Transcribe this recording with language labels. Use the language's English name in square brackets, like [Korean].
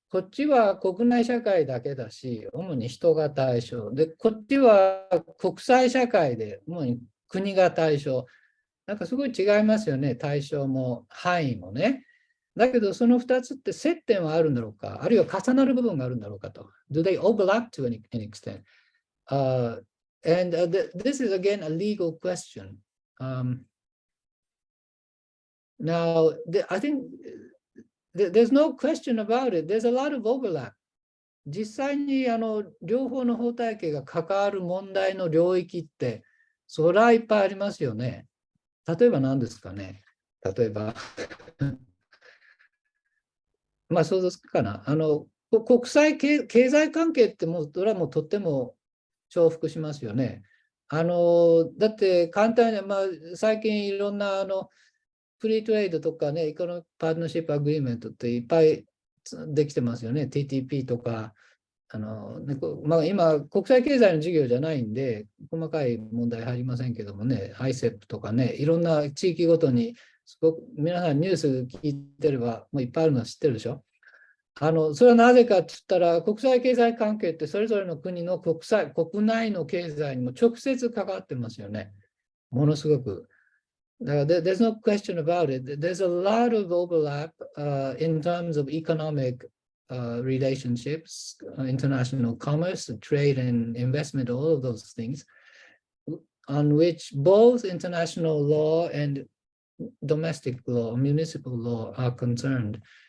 [Japanese] こっちは国内社会だけだし、主に人が対象。で、こっちは国際社会で、主に国が対象。なんかすごい違いますよね、対象も範囲もね。だけど、その2つって接点はあるんだろうか、あるいは重なる部分があるんだろうかと。 [English] Do they overlap to any extent? This is again a legal question. Now, I think there's no question about it. There's a lot of overlap. [Japanese] 実際に両方の法体系が関わる問題の領域って、そりゃいっぱいありますよね。例えば何ですかね。例えば、まあ想像つくかな。国際経済関係ってもう、それはもうとっても重複しますよね。だって簡単に、まあ、最近いろんなフリートレードとかね、エコノミックパートナーシップアグリーメントっていっぱいできてますよね。 TTP とか、まあ、今、国際経済の授業じゃないんで、細かい問題入りませんけどもね、ICEP とかね、いろんな地域ごとに、すごく皆さんニュース聞いてれば、もういっぱいあるの知ってるでしょ。それはなぜかって言ったら、国際経済関係ってそれぞれの国の国内の経済にも直接関わってますよね。ものすごく。 [English] There's no question about it. There's a lot of overlap in terms of economic relationships, international commerce, trade and investment, all of those things, on which both international law and domestic law, municipal law are concerned.